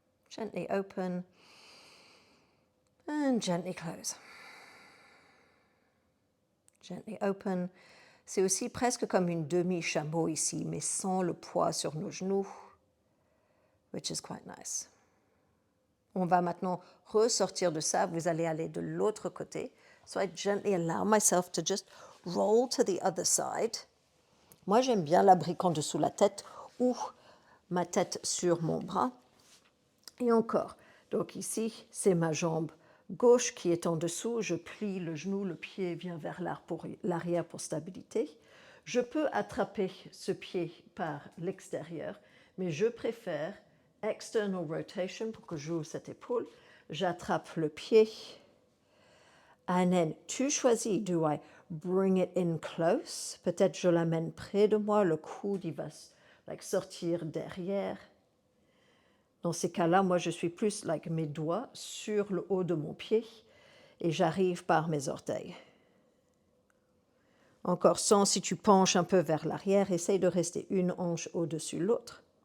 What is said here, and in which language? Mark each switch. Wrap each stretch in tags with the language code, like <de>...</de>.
<en>Gently open and gently close. Gently open.</en> <fr>C'est aussi presque comme une demi-chameau ici, mais sans le poids sur nos genoux,</fr> <en>which is quite nice.</en> <fr>On va maintenant ressortir de ça. Vous allez aller de l'autre côté.</fr> <en>So I gently allow myself to just roll to the other side.</en> <fr>Moi, j'aime bien la brique en dessous la tête ou ma tête sur mon bras. Et encore. Donc ici, c'est ma jambe gauche qui est en dessous. Je plie le genou, le pied vient vers l'arrière pour stabilité. Je peux attraper ce pied par l'extérieur, mais je préfère</fr> <en>external rotation</en> <fr>pour que j'ouvre cette épaule. J'attrape le pied.</fr> <en>And then,</en> <fr>tu choisis,</fr> <en>do I bring it in close?</en> <fr>Peut-être je l'amène près de moi, le coude il va sortir derrière. Dans ces cas-là, moi je suis plus mes doigts sur le haut de mon pied et j'arrive par mes orteils. Encore sans, si tu penches un peu vers l'arrière, essaye de rester une hanche au-dessus de l'autre.</fr>